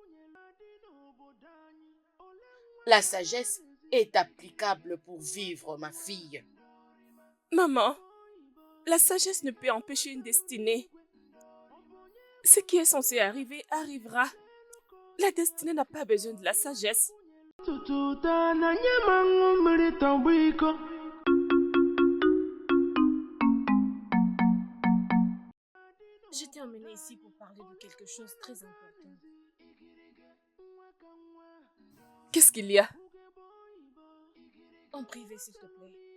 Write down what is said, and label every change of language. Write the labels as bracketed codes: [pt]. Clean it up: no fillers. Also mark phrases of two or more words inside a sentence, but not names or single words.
[fr] La sagesse est applicable pour vivre, ma fille. Maman, la sagesse ne peut empêcher une destinée. Ce qui est censé arriver arrivera. La destinée n'a pas besoin de la sagesse. [ig] Tututa na nye mangu mmiri tọgbọ iko. [fr] Je t'ai emmené ici pour parler de quelque chose de très important. Qu'est-ce qu'il y a? En privé, s'il te plaît.